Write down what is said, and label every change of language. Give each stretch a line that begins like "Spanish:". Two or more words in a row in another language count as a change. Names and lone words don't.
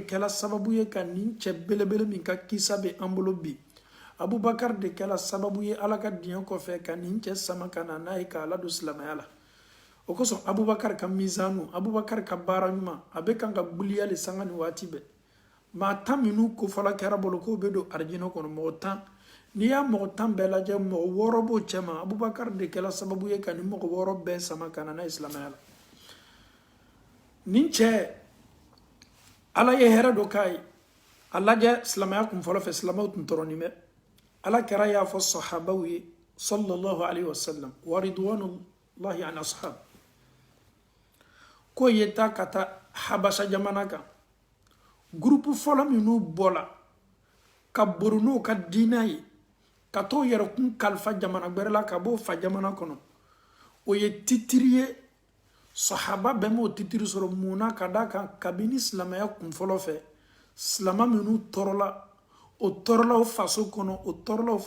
Bambara: kɛla sababu ye ka nin cɛ belebele min ka kisa bɛ an bolo bi Abubakar de kɛla sababu ye ala ka diɲɛ kɔfɛ ka nin cɛ sama ka na n'a ye k'a ladon silamɛya la o kosɔn Abubakar ka mizanu Abubakar ka baara ɲuman a bɛ kan ka gbuliya le sanga ni waati bɛɛ maa 10 minnu kofɔla kɛra bolo k'o bɛ don arijinɛ kɔnɔ mɔgɔ 10 n'i y'a mɔgɔ 10 bɛɛ lajɛ mɔgɔ 6 b'o cɛ ma Abubakar de kɛla sababu ye ka nin mɔgɔ 6 bɛɛ sama ka na n'a ye silamɛya la nin cɛ ala ye hɛrɛ do k'a ye a lajɛ silamɛya kunfɔlɔ fɛ silamɛw tun tɔrɔnin bɛ ala kɛra y'a fɔ sahabaw ye
Arabic: صلى الله عليه وسلم ورضوان الله عن الأصحاب
Bambara: ko ye taa ka taa habasa jamana kan gurupu fɔlɔ minnu bɔla ka boro n'o ka diinɛ ye ka t'o yɛrɛkun kalifa jamana gbɛrɛ la ka b'o fa jamana kɔnɔ o ye titiri ye sahaba bɛɛ m'o titiri sɔrɔ munna ka d'a kan kabini silamɛya kunfɔlɔ fɛ silama minnu tɔɔrɔla o tɔɔrɔla o faso kɔnɔ o tɔɔrɔla o